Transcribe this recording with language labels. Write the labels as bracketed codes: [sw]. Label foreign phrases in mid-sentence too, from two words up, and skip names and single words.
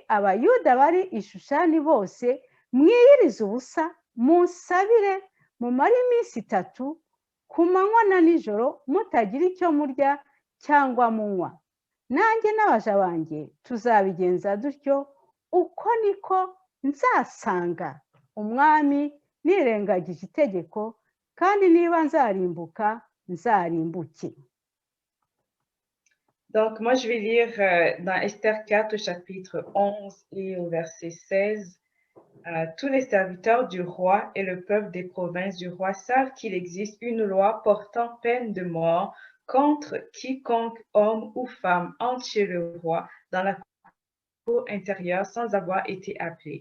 [rw] abayuda bari Ishushani bose mwiyirize ubusa munsabire mumare iminsi 3 ku manywa na nijoro mutagira icyo murya cyangwa munywa, nanjye n'abaja banjye tuzabigenza dutyo, uko niko nzasanga umwami nirengagije itegeko, kandi niba nzarimbuka nzarimbuke. [fr] Donc, moi, je vais lire dans Esther 4, au chapitre 11 et au verset 16. Tous les serviteurs du roi et le peuple des provinces du roi savent qu'il existe une loi portant peine de mort contre quiconque, homme ou femme, entre chez le roi dans la cour intérieure sans avoir été appelé.